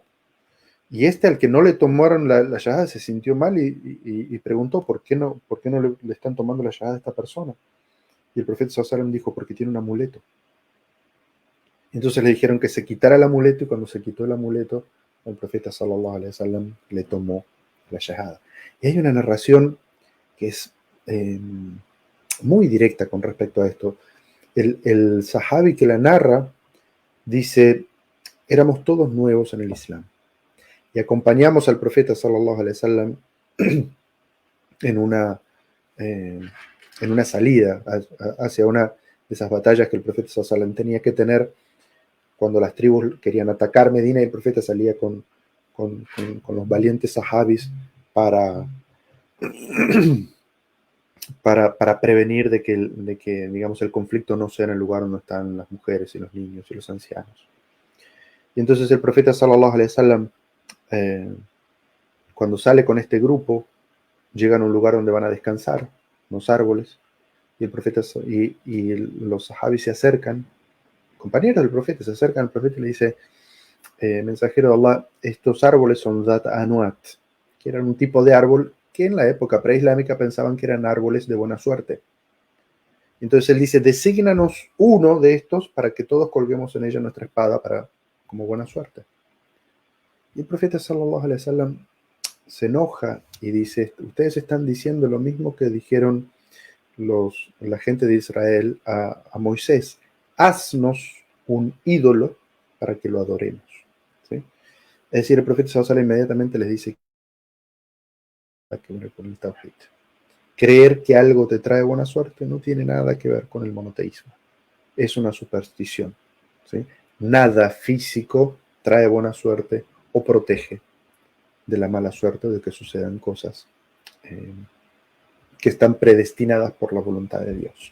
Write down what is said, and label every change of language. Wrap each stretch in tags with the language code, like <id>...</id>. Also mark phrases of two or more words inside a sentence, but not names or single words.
<es>Y al que no le tomaron la shahada se sintió mal y preguntó ¿por qué no le están tomando la shahada a esta persona? Y el profeta sallallahu dijo porque tiene un amuleto. Entonces le dijeron que se quitara el amuleto y cuando se quitó el amuleto, el profeta</es> <ar>صلى الله عليه وسلم</ar> <es>le tomó la shahada. Y hay una narración que es muy directa con respecto a esto. El sahabi que la narra dice, éramos todos nuevos en el Islam y acompañamos al profeta</es> <ar>صلى الله عليه وسلم</ar> <es>en una salida hacia una de esas batallas que el profeta</es> <ar>صلى الله عليه وسلم</ar> <es>tenía que tener cuando las tribus querían atacar Medina y el profeta salía con los valientes sahabis para prevenir de que, digamos, el conflicto no sea en el lugar donde están las mujeres y los niños y los ancianos. Y entonces el profeta</es> <ar>صلى الله عليه وسلم,</ar> <es>cuando sale con este grupo, llegan a un lugar donde van a descansar, unos árboles, y el profeta y los sahabis se acercan, compañeros del profeta se acercan al profeta y le dice, mensajero de Allah, estos árboles son Dhat Anuat, que eran un tipo de árbol que en la época preislámica pensaban que eran árboles de buena suerte. Entonces él dice, desígnanos uno de estos para que todos colguemos en ella nuestra espada como buena suerte. Y el profeta</es> <ar>صلى الله عليه وسلم</ar> <es>se enoja y dice, ustedes están diciendo lo mismo que dijeron la gente de Israel a Moisés, haznos un ídolo para que lo adoremos. ¿Sí? Es decir, el profeta</es> <ar>صلى الله عليه وسلم</ar> <es>inmediatamente les dice que ver con el tawhid. Creer que algo te trae buena suerte no tiene nada que ver con el monoteísmo. Es una superstición. ¿Sí? Nada físico trae buena suerte o protege de la mala suerte de que sucedan cosas que están predestinadas por la voluntad de Dios.</es>